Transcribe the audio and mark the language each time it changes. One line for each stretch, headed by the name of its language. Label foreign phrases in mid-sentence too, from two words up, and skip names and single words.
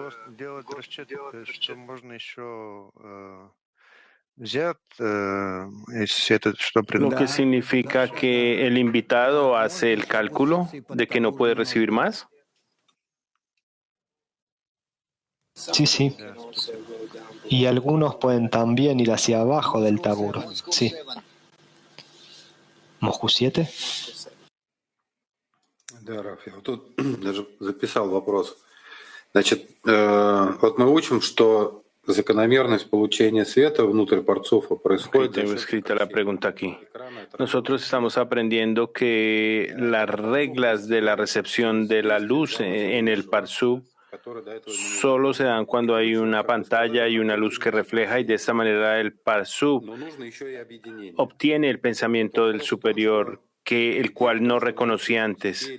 Spanish: Lo que significa que el invitado hace el cálculo de que no puede recibir más. Sí, sí. Y algunos pueden también ir hacia abajo del tabur. Sí. Moscú 7.
Russian: Да, Раф, я вот тут даже записал вопрос. Значит, вот мы учим, что закономерность получения света внутрь парцуфа происходит.
Spanish: Tengo escrita la pregunta aquí. Nosotros estamos aprendiendo que las reglas de la recepción de la luz en el parsuf solo se dan cuando hay una pantalla y una luz que refleja, y de esta manera el parsuf obtiene el pensamiento del superior, el cual no reconocía antes.